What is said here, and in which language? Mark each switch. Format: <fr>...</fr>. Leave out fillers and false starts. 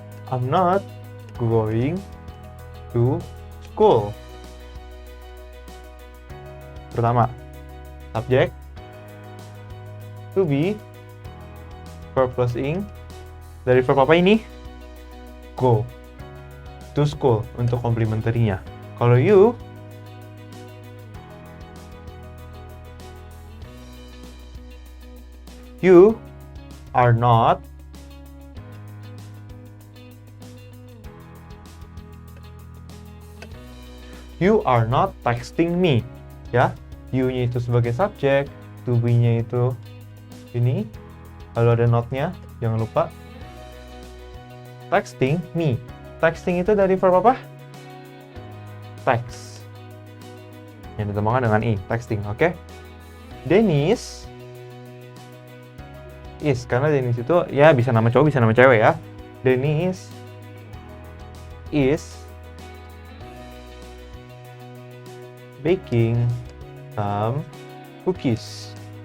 <en>I'm not going to school.</en> <id>Pertama, subjek, to be, verb plus ing. Dari verb apa ini? Go. To school untuk komplementarinya.</id> <en>Kalau you are not texting me.</en> <id>Ya, you-nya itu sebagai subjek, to be-nya itu ini. Lalu ada not-nya, jangan lupa.</id> <en>Texting me.</en> <id>Texting itu dari verb apa? Text. Yang ditambahkan dengan i, texting, oke?</id> <en>Dennis is,</en> <id>karena Dennis itu ya bisa nama cowok, bisa nama cewek ya.</id> <en>Dennis is baking some cookies.</en>